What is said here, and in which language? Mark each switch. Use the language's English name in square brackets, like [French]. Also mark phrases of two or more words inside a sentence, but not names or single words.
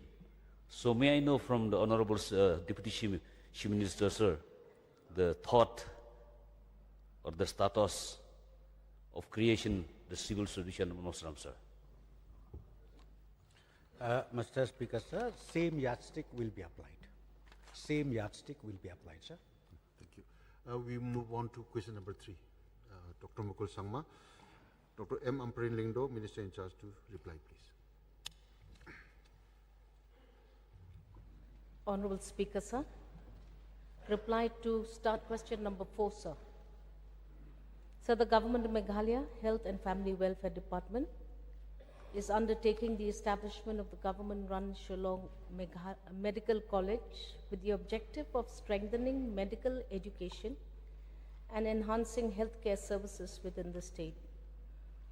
[English] So may I know from the Honorable Deputy Chief Minister, sir, the thought or the status of creation the civil subdivision of Mosram, sir? Mr. Speaker, sir, same yardstick will be applied. Same yardstick will be applied, sir. Thank you. We move on to question number 3. Dr. Mukul Sangma. Dr. M. Amparin Lingdo, Minister in charge, to reply, please. Honorable Speaker, sir. Reply to start question number 4, sir. Sir, the Government of Meghalaya Health and Family Welfare Department is undertaking the establishment of the government-run Shillong Medical College with the objective of strengthening medical education and enhancing healthcare services within the state.